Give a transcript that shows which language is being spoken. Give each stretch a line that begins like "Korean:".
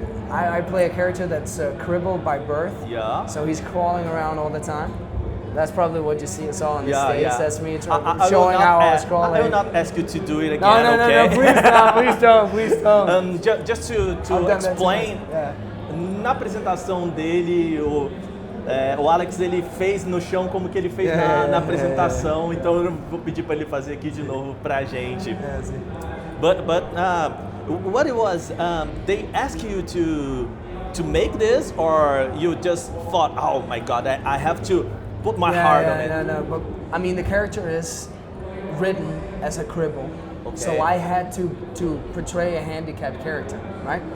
English: I play a character that's crippled by birth. Yeah. So he's crawling around all the time. That's probably what you saw on the States. Yeah. That's me I showing how I was crawling. I will not ask you to do it again. No, okay? please don't. Just to explain,
Portuguese: na apresentação dele, o Alex ele fez no chão como que ele fez na apresentação, então eu vou pedir para ele fazer aqui de novo pra gente.
English: But what it was, they asked you to make this, or you just thought, oh my God, I have to put my heart on it? No. But I mean, the character is written as a cripple, Okay. so I had to portray a handicapped character, right?